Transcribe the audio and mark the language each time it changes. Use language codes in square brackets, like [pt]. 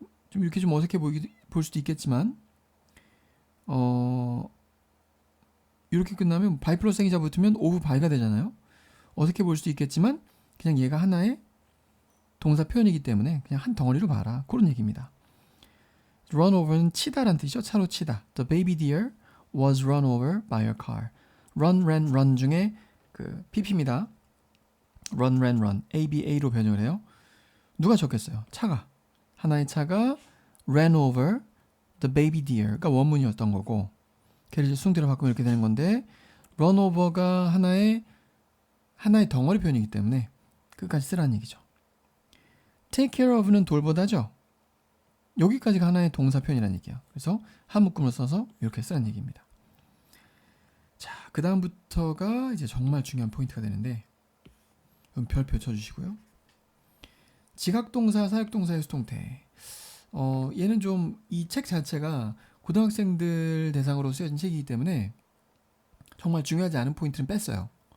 [ko] 좀 이렇게 좀 어색해 볼 수도 있겠지만 이렇게 끝나면 by 플러스 행위자 붙으면 of by가 되잖아요. 어색해 볼 수도 있겠지만 그냥 얘가 하나의 동사 표현이기 때문에 그냥 한 덩어리로 봐라. 그런 얘기입니다. run over는 치다라는 뜻이죠. 차로 치다. [en] The baby deer was run over by a car. run, ran, run [ko] 중에 그 pp입니다. run, ran, run. ABA로 변형을 해요. 누가 적겠어요? 차가. 하나의 차가 [en] ran over the baby deer [ko] 가 원문이었던 거고 걔를 숭대로 바꾸면 이렇게 되는 건데 run over가 하나의 덩어리 표현이기 때문에 끝까지 쓰라는 얘기죠. take care of는 돌보다죠. 여기까지가 하나의 동사 표현이라는 얘기야. 그래서 한 묶음을 써서 이렇게 쓰라는 얘기입니다. 자, 그 다음부터가 이제 정말 중요한 포인트가 되는데 별표 쳐주시고요. 지각동사, 사역동사의 수동태. 얘는 좀 이 책 자체가 고등학생들 대상으로 쓰여진 책이기 때문에 정말 중요하지 않은 포인트는 뺐어요.